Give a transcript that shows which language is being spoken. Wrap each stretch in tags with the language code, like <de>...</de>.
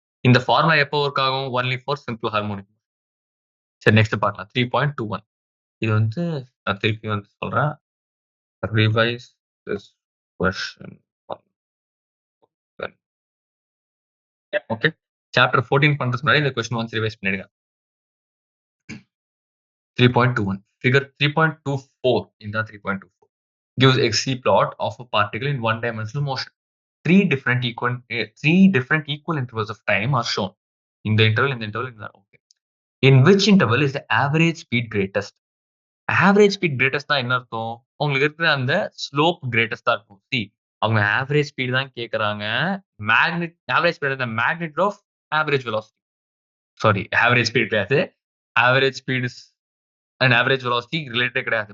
<ta>இந்த ஃபார்முலா எப்போ வொர்க் ஆகும்?</ta> <en>Only for simple harmonic.</en> <ta>சரி நெக்ஸ்ட் பார்க்கலாம். 3.21 இது வந்து நான் திருப்பி வந்து சொல்றேன்.</ta> <en>Revise this question okay.</en> <ta>Chapter 14 பண்றதுக்கு முன்னாடி இந்த கொஸ்டின் ஒன்ஸ் ரிவைஸ் பண்ணிடுங்க.</ta> <en>3.21 figure 3.24 இதுதான் 3.24 gives a C plot of a particle in one dimensional motion. Three different equal intervals of time are shown.</en> <ta>இந்த இன்டர்வல், இந்த இன்டர்வல், இந்த okay.</ta> <en>In which interval is the average speed greatest?</en> <ta>Average speed கிரேட்டஸ்ட்னா என்ன அர்த்தம்? உங்களுக்கு இருக்கிற அந்த slope கிரேட்டஸ்ட்டா இருக்கும். அவங்க ஆவரேஜ் ஸ்பீட் தான் கேட்கறாங்க. Average speed</ta> <en>The magnitude of average velocity.</en> <ta>Sorry average speed கிடையாது. Average speed is and average velocity ரிலேட்டடே கிடையாது.</ta>